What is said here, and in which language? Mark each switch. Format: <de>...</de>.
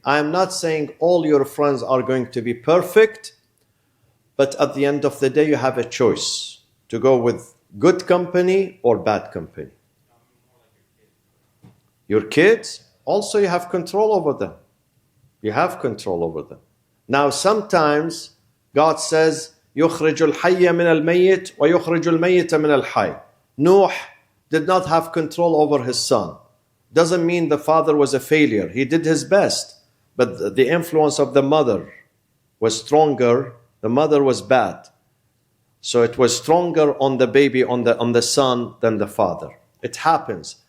<en>I am not saying all your friends are going to be perfect. But at the end of the day, you have a choice to go with good company or bad company. Your kids, also you have control over them. You have control over them. Now, sometimes God says,</en> <ar>يُخْرِجُ الْحَيَّ مِنَ الْمَيِّتِ وَيُخْرِجُ الْمَيِّتَ مِنَ الْحَيِّ.</ar> <en>Nuh did not have control over his son. Doesn't mean the father was a failure. He did his best. But the influence of the mother was stronger. The mother was bad. So it was stronger on the baby, on the son, than the father. It happens.</en>